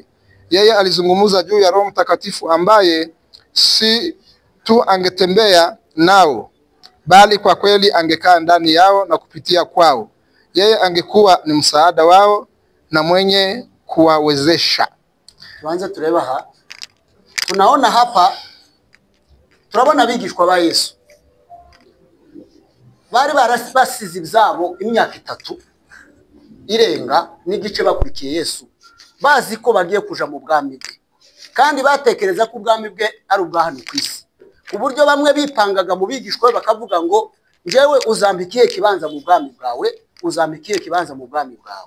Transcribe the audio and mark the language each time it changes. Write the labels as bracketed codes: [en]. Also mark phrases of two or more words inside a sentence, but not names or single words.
[sw] Yeye alizungumza juu ya Roho Mtakatifu ambaye si tu angetembea nao, bali kwa kweli angekaa ndani yao na kupitia kwao. Yeye angekuwa ni msaada wao na mwenye kuwawezesha. [rw] Tuanze tureba ha. [sw] Tunaona hapa, [rw] turabona abigishwa ba Yesu bari barasize ibyabo imyaka 3 irenga n'igice bakurikiye Yesu, bazi ko bagiye kuja mu bwami bwe, kandi batekereza ko ubwami bwe ari ubwa hano ku isi, ku buryo bamwe bipangaga mu bigishwa bakavuga ngo njyewe uzambikiye kibanza mu bwami bwawe, uzambikiye kibanza mu bwami bwawe.